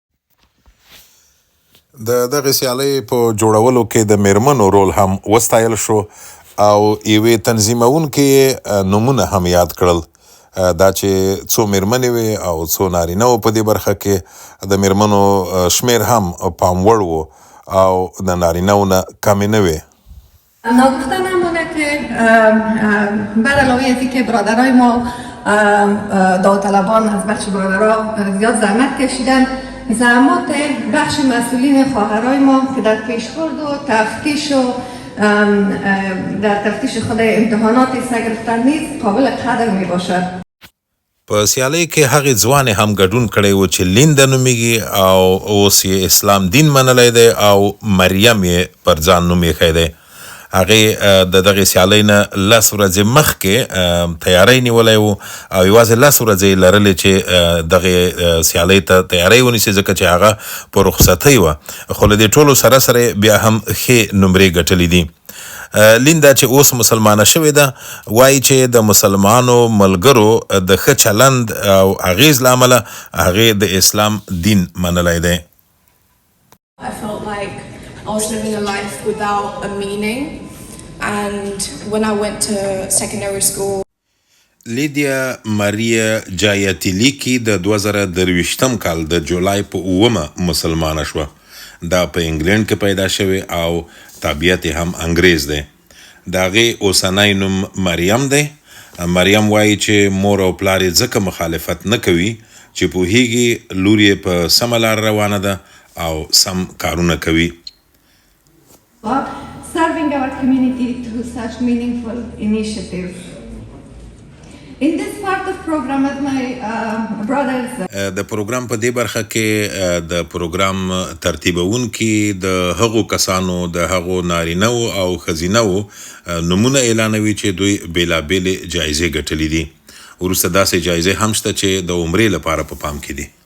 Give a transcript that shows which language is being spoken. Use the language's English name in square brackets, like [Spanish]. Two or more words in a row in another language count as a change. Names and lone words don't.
[Pashto] د دغې سیالۍ په جوړولو کې د میرمنو رول هم وستایل شو او یوې تنظیمونکې نومونه هم یاد کړل. دا چې څو میرمنې وې او څو نارینه وو په دې برخه کې د میرمنو شمیر هم پام وړ و او د نارینه‌و نه کمې نه وې. [Persian] ناگفته نمونه که بر علاوه از اینکه برادرای ما داوطلبان از بخش برادرها زیاد زحمت کشیدن، زحمات بخش مسئولین خواهرای ما که در پیشبرد و تفتیش و در تفتیش خود امتحانات حصه گرفتن نیز قابل قدر می باشد. [Pashto] په سیالۍ کې هغې ځوانې هم ګډون کړی و چې لینده نومیږي او اوس یې اسلام دین منلی دی او مریم یې پر ځان نوم ایښی دی. هغې د دغې سیالۍ نه 10 ورځې مخکې تیاری نیولی و او یوازې 10 ورځې یې لرلې چې دغې سیالۍ ته تیاری ونیسي، ځکه چې هغه په رخصتۍ وه. خو له دې ټولو سره سره بیا هم ښې نمرې ګټلې دي. لیندا چې اوس مسلمانه شوې ده وایي چې د مسلمانو ملګرو د ښه چلند او اغیز له امله هغې د اسلام دین منلی دی. [English] I felt like I was living a life without a meaning, and when I went to secondary school [Pashto] لیدیا ماریا جایتلیکی د 2023 کال د جولای په 9 مسلمانه شوه. دا په انګلند کې پیدا شوی او طبیعت هم انګریز دی. د هغې اوسنی نوم مریم دی. مریم وایي چې مور او پلار یې ځکه مخالفت نه کوي چې پوهیږي لور یې په سمه لار روانه ده او سم کارونه کوي. [English] Serving our community through such meaningful initiatives. In this part of program as my brothers [Pashto] د پروګرام په دې برخه کې د پروګرام ترتیبونکي د هغو کسانو د هغو نارینه‌و او ښځینه‌و نومونه اعلانوي چې دوی بیلابیلې جایزې ګټلې دي. وروسته داسې جایزې هم شته چې د عمرې لپاره په پام کې دي.